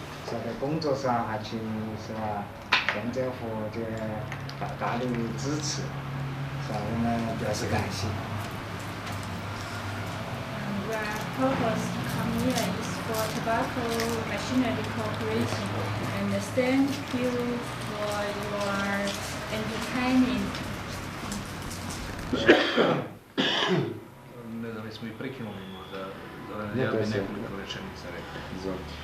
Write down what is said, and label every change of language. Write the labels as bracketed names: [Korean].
[Chinese] 在工作上还请是吧，县政府这大大的支持，是吧？我们表示感谢。 [English] Our purpose to come here is for Tobacco Machinery Corporation, and thank you for your entertaining. [Bosnian] Ne znam, smo i prekinuli možda, ja bih nekoliko rečenica rekao.